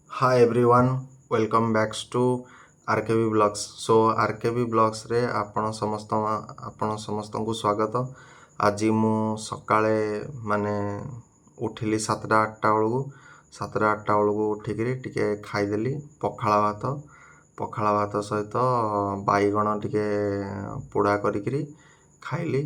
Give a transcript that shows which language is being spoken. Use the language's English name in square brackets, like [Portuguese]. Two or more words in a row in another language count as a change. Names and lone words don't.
[English] Hi everyone, welcome back to RKB Vlogs. [Odia] So RKB Vlogs रे ଆପଣ ସମସ୍ତଙ୍କୁ ସ୍ୱାଗତ। ଆଜି ମୁଁ ସକାଳେ ମାନେ ଉଠିଲି 7ଟା 8ଟା ବେଳକୁ ଉଠିକିରି ଟିକେ ଖାଇଦେଲି ପଖାଳ ଭାତ ସହିତ ବାଇଗଣ ଟିକେ ପୋଡ଼ା କରିକିରି ଖାଇଲି।